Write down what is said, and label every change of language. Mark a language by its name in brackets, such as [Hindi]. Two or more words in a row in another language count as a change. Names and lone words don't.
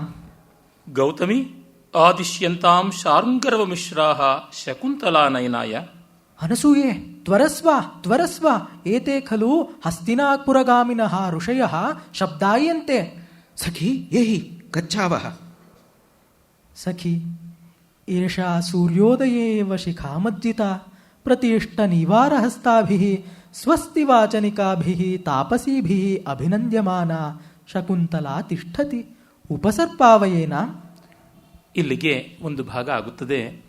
[Sanskrit] ಗೌತಮಿ ಆದಿಶ್ಯಂತಾಂ ಶಾರ್ಂಗರವ ಮಿಶ್ರಾಹ ಶಕುಂತಲಾನಯನಾಯ. ಅನಸೂಯೆ, ತ್ವರಸ್ವ ತ್ವರಸ್ವ, ಏತೆ ಖಲು ಹಸ್ತಿನಾಪುರಗಾಮಿನಃ ಋಷಯಃ ಶಬ್ದಾಯಂತೆ. ಸಖಿ ಏಹಿ ಗಚ್ಛಾವಃ. ಸಖಿ, ಏಷಾ ಸೂರ್ಯೋದಯೇ ಏವ ಶಿಖಾಮಜ್ಜಿತಾ ಪ್ರತಿಷ್ಠನಿವಾರಹಸ್ತಾಭಿಃ ಸ್ವಸ್ತಿ ವಾಚನಿಕಾಭಿಃ ತಾಪಸೀಭಿಃ ಅಭಿನಂದ್ಯಮಾನಾ ಶಕುಂತಲಾ ತಿಷ್ಠತಿ ಉಪಸರ್ಪಾವಯೇನ. [Kannada] ಇಲ್ಲಿಗೆ ಒಂದು ಭಾಗ ಆಗುತ್ತದೆ.